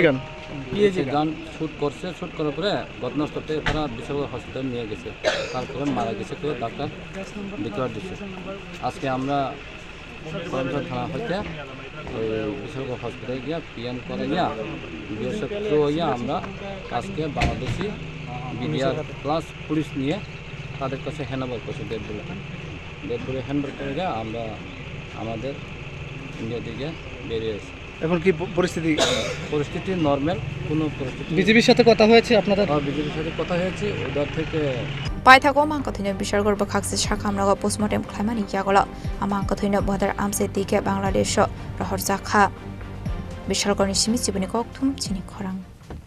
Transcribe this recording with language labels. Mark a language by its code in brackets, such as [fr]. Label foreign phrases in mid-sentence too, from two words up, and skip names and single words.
[en] gun shoot [bn] করার পরে ঘটনাস্থলে তারা বিশাল হসপিটাল নিয়ে গেছে তারপরে মারা গেছে তো ডাক্তার ডিক্লেয়ার দিচ্ছে আজকে আমরা থানা হইতে ওই বিশাল হসপিটালে গিয়া পিএম করে গিয়া বিএসএফ থ্রু হইয়া আমরা আজকে বাংলাদেশি বিডিআর [en] plus police [bn] নিয়ে তাদের কাছে হ্যান্ডওভার করছি [en] dead body handover [bn] করে গিয়ে আমরা আমাদের ইন্ডিয়া থেকে বেরিয়ে আসি এখন কি পরিস্থিতি নরমাল কোনো পরিস্থিতি বিজেপির সাথে কথা হয়েছে আপনাদের বিজেপির সাথে কথা হয়েছে ওদের থেকে [trp] Paithago MangkwthwiRohorjakha Bishal Gorba Khakses Shakhamnago Post-Mortem PaimaniYakulo MangkwthwiRohorjakha AmchaiTwikhe Bangladesh Rohorjakha Bishal Gorni Simi Chibuni Koktum Chini Khorang